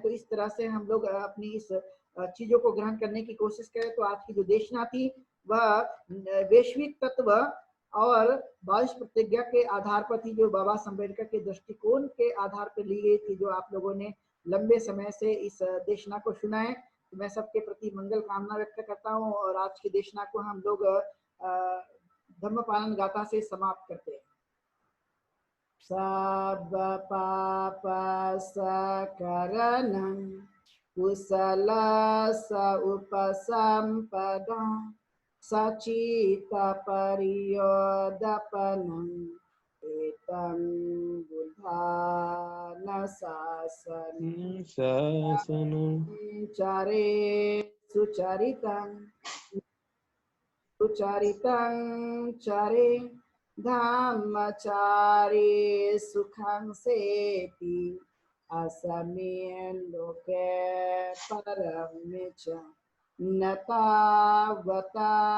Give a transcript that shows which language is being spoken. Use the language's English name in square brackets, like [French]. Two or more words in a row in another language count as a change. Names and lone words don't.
[Hindi] तो इस तरह से हम लोग अपनी इस चीजों को ग्रहण करने की कोशिश करें तो आज की जो देशना थी वह वैश्विक तत्व और 22 प्रतिज्ञा के आधार पर थी, जो बाबा साहब अम्बेडकर के दृष्टिकोण के आधार पर ली गई थी, जो आप लोगों ने लंबे समय से इस देशना को सुना है। तो मैं सबके प्रति मंगल कामना व्यक्त करता हूँ और आज की देशना को हम लोग धम्म पालन गाथा से समाप्त करते हैं। [Pali] सब पाप सकरणं कुशल स उपसंपदा सचित परियोदपनं एतं बुद्धान शासनं चरे सुचरितं चरे धम्मचारे सुखं सेति असमेन लोके परम च न तावता